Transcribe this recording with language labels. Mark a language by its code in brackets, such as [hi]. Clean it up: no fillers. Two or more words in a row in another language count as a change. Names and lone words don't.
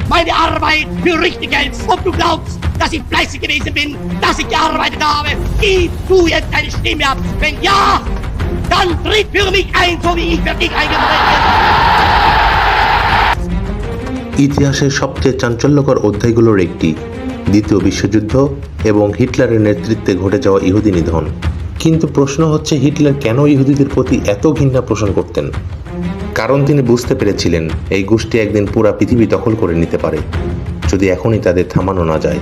[de] meine Arbeit für richtig hältst, ob du glaubst, dass ich fleißig gewesen bin, dass ich gearbeitet habe, gib du jetzt deine Stimme ab. Wenn ja, dann tritt für mich ein, so wie ich für dich eingetreten bin. [bn] ইতিহাসের সবচেয়ে চাঞ্চল্যকর অধ্যায়গুলোর একটি দ্বিতীয় বিশ্বযুদ্ধ এবং হিটলারের নেতৃত্বে ঘটে যাওয়া ইহুদি নিধন। কিন্তু প্রশ্ন হচ্ছে, হিটলার কেন ইহুদিদের প্রতি এত ঘৃণা পোষণ করতেন? কারণ তিনি বুঝতে পেরেছিলেন এই গোষ্ঠী একদিন পুরা পৃথিবী দখল করে নিতে পারে, যদি এখনই তাদের থামানো না যায়।